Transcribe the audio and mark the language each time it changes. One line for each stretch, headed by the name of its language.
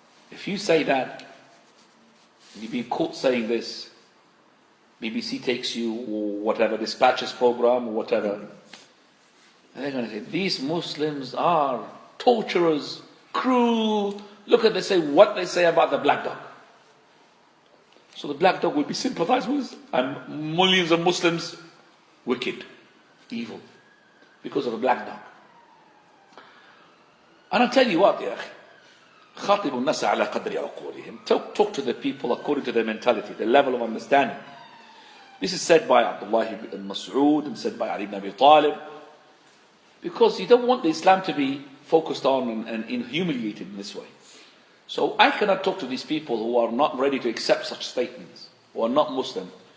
English: If you say that, you've been caught saying this, BBC takes you, or whatever, dispatches program, or whatever, and they're going to say, these Muslims are torturers, cruel. Look at what they say about the black dog. So the black dog will be sympathized with, and millions of Muslims, wicked, evil, because of a black dog. And I'll tell you what,
Arabic: يا أخي, خاطب الناس على قدر عقولهم.
English: Talk to the people according to their mentality, their level of understanding. This is said by Abdullah ibn Mas'ud and said by Ali ibn Abi Talib, because you don't want the Islam to be focused on and humiliated in this way. So I cannot talk to these people who are not ready to accept such statements, who are not Muslim.